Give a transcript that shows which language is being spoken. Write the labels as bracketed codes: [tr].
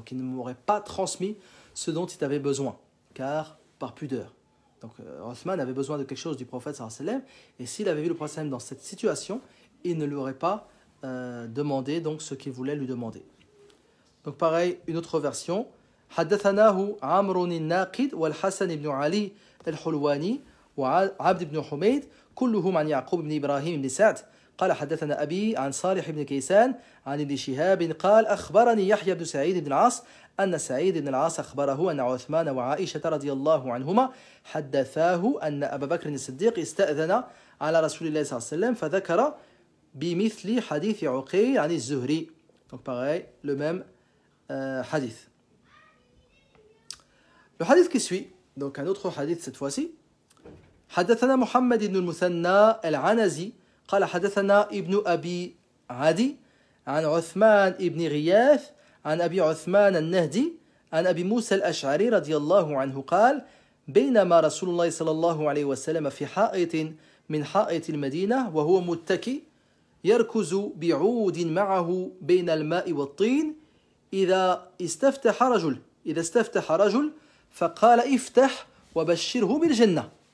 [fr] Donc il ne m'aurait pas transmis ce dont il avait besoin, car par pudeur. Donc Uthman avait besoin de quelque chose du prophète sallallahu alayhi wa sallam, et s'il avait vu le prophète sallallahu alayhi wa sallam dans cette situation, il ne lui aurait pas demandé donc ce qu'il voulait lui demander. Donc pareil, une autre version. [ar] حدثناه عمرو الناقد والحسن بن علي الحلواني وعبد بن حميد كلهم عن يعقوب بن إبراهيم بن سعد قال حدثنا أبي عن صالح بن كيسان عن ابن شهاب قال أخبرني يحيى بن سعيد بن العاص أن سعيد بن العاص أخبره أن عثمان وعائشة رضي الله عنهما حدثاه أن أبا بكر الصديق استأذن على رسول الله صلى الله عليه وسلم فذكر بمثل حديث عقيل عن الزهري. [fr] Donc pareil, le même hadith. Le hadith qui suit, donc un autre hadith cette fois-ci. [ar] حدثنا محمد بن المثنى العنزي قال حدثنا ابن أبي عدي عن عثمان بن غياث عن أبي عثمان النهدي عن أبي موسى الأشعري رضي الله عنه قال بينما رسول الله صلى الله عليه وسلم في حائط من حائط المدينة وهو متكي يركز بعود معه بين الماء والطين إذا استفتح رجل فقال افتح وبشره بالجنة